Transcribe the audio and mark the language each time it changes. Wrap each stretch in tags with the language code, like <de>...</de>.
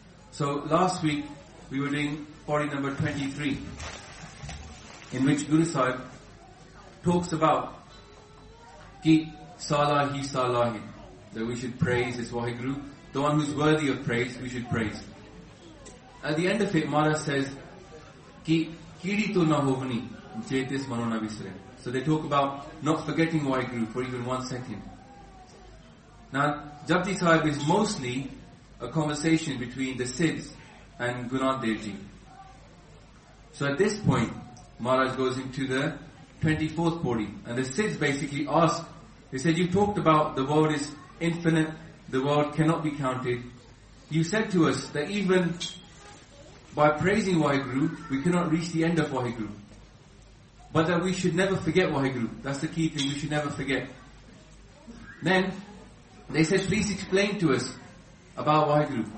<en>So last week, we were doing body number 23, in which Guru Sahib talks about Ki Salahi Salahi, that we should praise his Waheguru. The one who's worthy of praise, we should praise. At the end of it, Maharaj says,</en> <pa>ਕੀੜੀ ਤੋਂ ਨਾ ਹੋਵਣੀ ਜੇ ਤਿਸ ਮਨੋ ਨਾ ਵਿਸਰੇ।</pa> <en>So they talk about not forgetting Waheguru for even one second. ਨਾ Japji Sahib is mostly a conversation between the Siddhs and Guru Nanak Dev ji. So at this point Maharaj goes into the 24th pauri and the Siddhs basically ask, they said you talked about the world is infinite, the world cannot be counted. You said to us the even by praising Waheguru, we cannot reach the end of Waheguru. But that we should never forget Waheguru. That's the key thing, we should never forget. Then, they said, please explain to us about Waheguru.</en>